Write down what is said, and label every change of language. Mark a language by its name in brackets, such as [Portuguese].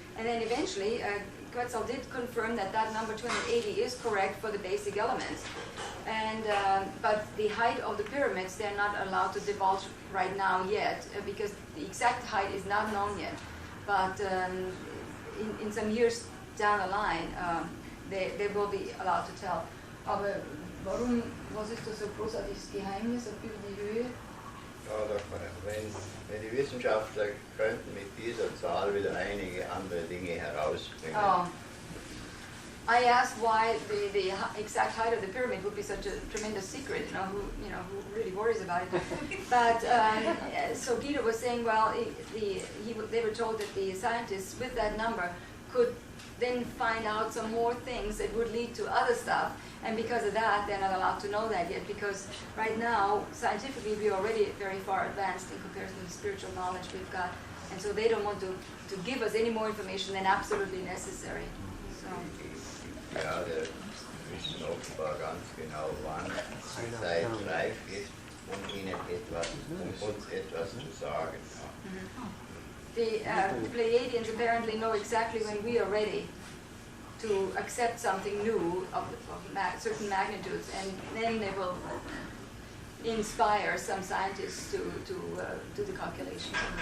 [English] And then eventually, Quetzal did confirm that that number 280 is correct for the basic elements. And, but the height of the pyramids, they're not allowed to divulge right now yet, because the exact height is not known yet. But in some years down the line, they will be allowed to tell. [German] Aber warum, was ist das so großartiges Geheimnis über die Höhe? Ja, doch, wenn die Wissenschaftler könnten mit dieser Zahl wieder einige andere Dinge herausbringen. Oh. [English] I asked why the exact height of the pyramid would be such a tremendous secret, who really worries about it. But so Guido was saying, well, they were told that the scientists with that number could then find out some more things that would lead to other stuff. And because of that, they're not allowed to know that yet, because right now, scientifically, we're already very far advanced in comparison to the spiritual knowledge we've got. And so they don't want to give us any more information than absolutely necessary. So. [German] Ja, wir wissen offenbar ganz genau, wann die Zeit reif ist, Ihnen uns etwas zu sagen. [English] The Pleiadians apparently know exactly when we are ready to accept something new of certain magnitudes, and then they will inspire some scientists to do the calculations.